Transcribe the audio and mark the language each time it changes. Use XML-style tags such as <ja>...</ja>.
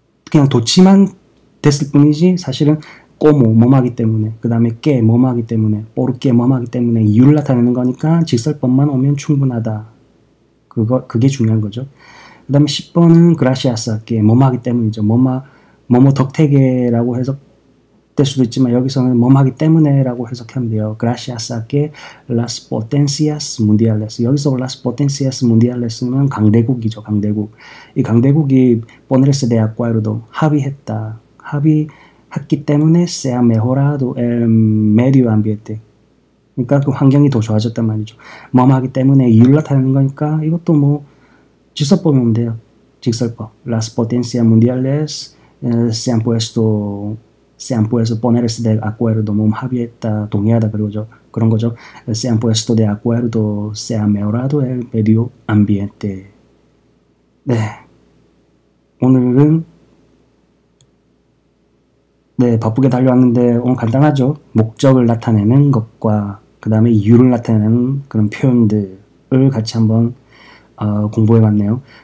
<ko>그냥 도치만 됐을 뿐이지 사실은 꼬모 뭐하기 때문에 그 다음에 깨 뭐하기 때문에 뽀르게 뭐하기 때문에 이유를 나타내는 거니까 직설법만 오면 충분하다. 그게 중요한 거죠. 그 다음에 10번은 그라시아스 할게 뭐하기 때문이죠. 뭐뭐 덕택에라고 해석될 수도 있지만 여기서는 뭐하기 때문에 라고 해석하면 돼요. 그라시아스 할게</ko> <es>las potencias mundiales</es> <ko>여기서 las potencias mundiales는 강대국이죠. 강대국. 이 강대국이</ko> <es>ponerse de acuerdo</es> <ko>합의했기 때문에</ko> <es>se ha mejorado el medio ambiente</es> <ko>그러니까 그 환경이 더 좋아졌단 말이죠. 뭐하기 때문에 이유를 나타내는 거니까 이것도 뭐 직설법이 오면 돼요. 직설법.</ko> <es>Las potencias mundiales se han puesto ponerse de acuerdo.</es> <ko>뭐 합의했다, 동의하다 그런 거죠.</ko> <es>Se han puesto de acuerdo, se ha mejorado el medio ambiente.</es> <ko>네, 오늘은 바쁘게 달려왔는데 오늘 간단하죠. 목적을 나타내는 것과 그 다음에 이유를 나타내는 그런 표현들을 같이 한번 공부해봤네요.</ko>